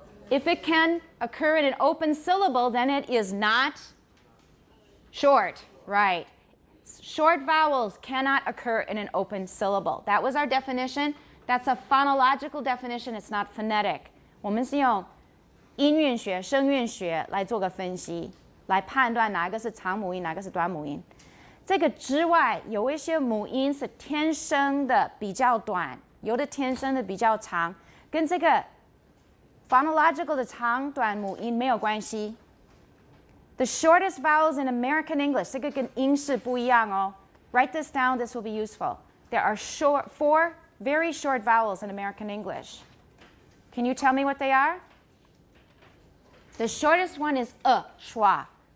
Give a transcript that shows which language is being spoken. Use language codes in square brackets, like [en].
[en] If it can occur in an open syllable, then it is not short, right? Short vowels cannot occur in an open syllable. That was our definition. That's a phonological definition. It's not phonetic. [zh] 我们是用音韵学、声韵学来做个分析，来判断哪一个是长母音，哪个是短母音。这个之外，有一些母音是天生的比较短，有的天生的比较长，跟这个 phonological 的长短母音没有关系。 [en] The shortest vowels in American English, [zh] 这个跟英式不一样哦。 [en] Write this down, this will be useful. There are 4 very short vowels in American English. Can you tell me what they are? The shortest one is schwa.